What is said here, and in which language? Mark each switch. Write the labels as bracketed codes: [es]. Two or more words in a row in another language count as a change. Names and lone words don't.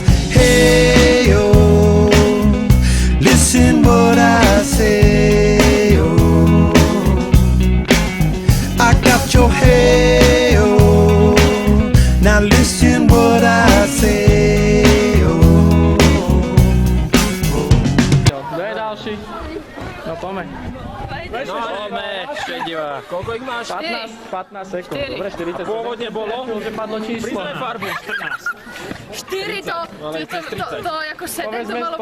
[en] Hey, oh, listen what I say, oh, I got your hey, oh. Now listen what I say, oh. [sk] Kto je ďalší? No poďme. No, šedivá. Koľko ich máš? 15 sekúnd. Dobre, 40 sekúnd. Pôvodne bolo? Že padlo číslo. Priznaj farbu. 4 to ako 7 to malo byť.